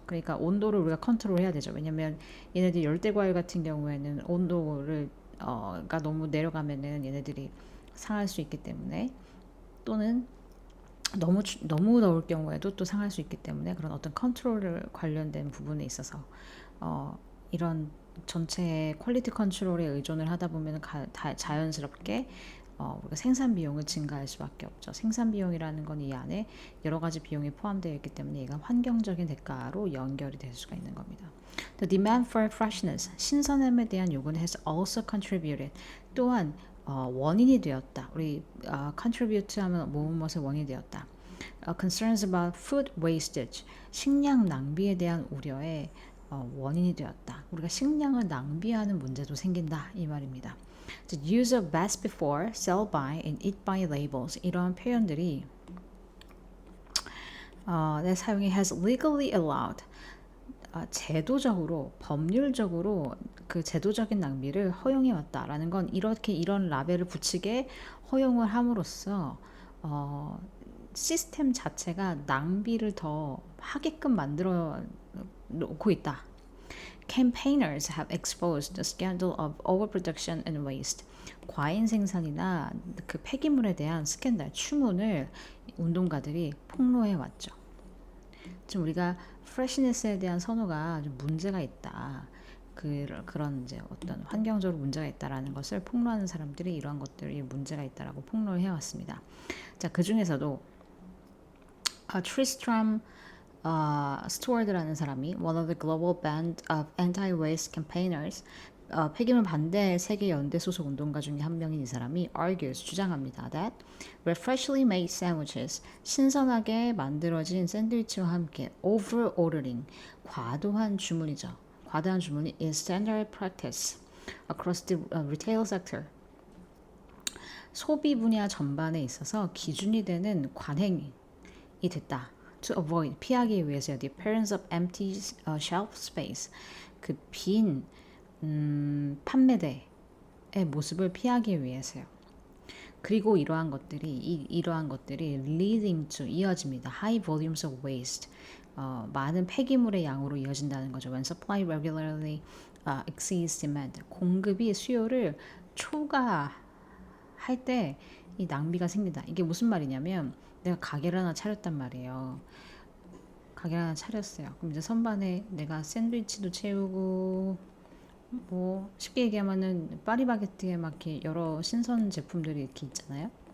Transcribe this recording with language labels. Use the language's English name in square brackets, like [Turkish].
[Korean] 그러니까 온도를 우리가 컨트롤해야 되죠. 왜냐면 얘네들 열대 과일 같은 경우에는 온도를 가 너무 내려가면은 얘네들이 상할 수 있기 때문에 또는 너무 더울 경우에도 또 상할 수 있기 때문에 그런 어떤 컨트롤 관련된 부분에 있어서 이런 전체의 퀄리티 컨트롤에 의존을 하다 보면 자연스럽게 우리가 생산 비용을 증가할 수밖에 없죠. 생산 비용이라는 건 이 안에 여러 가지 비용이 포함되어 있기 때문에 얘가 환경적인 대가로 연결이 될 수가 있는 겁니다. [English] The demand for freshness, [Korean] 신선함에 대한 요구는 [English] has also contributed, [Korean] 또한 원인이 되었다. 우리 contribute 하면 무엇의 원인이 되었다. [English] Concerns about food wastage, [Korean] 식량 낭비에 대한 우려의 원인이 되었다. 우리가 식량을 낭비하는 문제도 생긴다 이 말입니다. [English] The use of best before, sell by, and eat by labels [Korean] 이러한 표현들이 내 사용이 [English] has legally allowed [Korean] 제도적으로 법률적으로 그 제도적인 낭비를 허용해 왔다라는 건 이렇게 이런 라벨을 붙이게 허용을 함으로써 시스템 자체가 낭비를 더 하게끔 만들어 놓고 있다. [English] Campaigners have exposed the scandal of overproduction and waste. [Korean] 과잉 생산이나 그 폐기물에 대한 스캔들, 추문을 운동가들이 폭로해 왔죠. 지금 우리가 freshness에 대한 선호가 좀 문제가 있다. 그런 이제 어떤 환경적으로 문제가 있다라는 것을 폭로하는 사람들이 이러한 것들이 문제가 있다라고 폭로를 해왔습니다. 자, 그 중에서도 트리스트람 스튜어드라는 사람이 [English] one of the global band of anti-waste campaigners [Korean] 폐기물 반대 세계 연대 소속 운동가 중에 한 명인 이 사람이 argues 주장합니다. [English] That where freshly made sandwiches [Korean] 신선하게 만들어진 샌드위치와 함께 [English] over ordering [Korean] 과도한 주문이죠. 과도한 주문이 [English] is standard practice across the retail sector. [Korean] 소비 분야 전반에 있어서 기준이 되는 관행이 됐다. [English] To avoid [Korean] 피하기 위해서요. [English] The appearance of empty shelf space [Korean] 그 빈 판매대의 모습을 피하기 위해서요. 그리고 이러한 것들이 [English] leading to [Korean] 이어집니다. [English] High volumes of waste [Korean] 많은 폐기물의 양으로 이어진다는 거죠. [English] When supply regularly exceeds demand [Korean] 공급이 수요를 초과하게 할 때 이 낭비가 생긴다. 이게 무슨 말이냐면 내가 가게를 하나 차렸단 말이에요. 가게를 하나 차렸어요. 그럼 이제 선반에 내가 샌드위치도 채우고 뭐 쉽게 얘기하면은 파리바게뜨에 막 이렇게 여러 신선 제품들이 이렇게 있잖아요.